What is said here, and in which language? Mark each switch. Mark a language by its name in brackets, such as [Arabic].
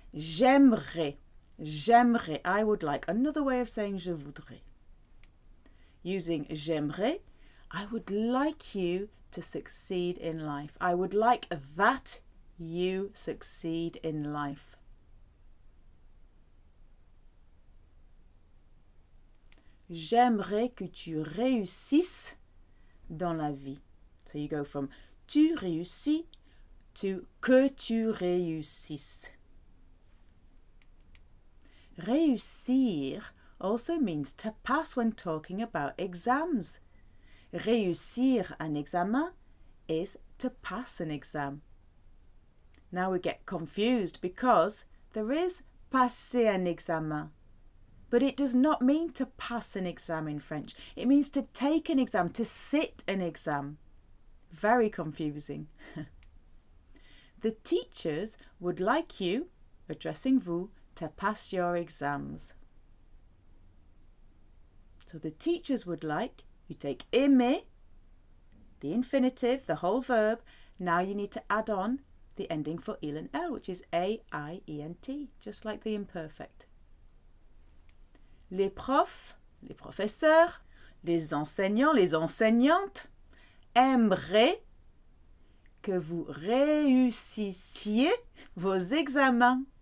[French] J'aimerais, j'aimerais, [English] I would like. Another way of saying [French] je voudrais. [English] Using j'aimerais, I would like you to succeed in life. I would like that you succeed in life. [French] J'aimerais que tu réussisses dans la vie. [English] So you go from [French] tu réussis [English] to [French] que tu réussisses. [English] Réussir also means to pass when talking about exams. [French] Réussir un examen [English] is to pass an exam. Now we get confused because there is [French] passer un examen, [English] but it does not mean to pass an exam in French. It means to take an exam, to sit an exam. Very confusing. The teachers would like you, addressing vous, to pass your exams. So the teachers would like, you take aimer, the infinitive, the whole verb. Now you need to add on the ending for il and l, which is A-I-E-N-T, just like the imperfect. [French] Les profs, les professeurs, les enseignants, les enseignantes aimeraient que vous réussissiez vos examens.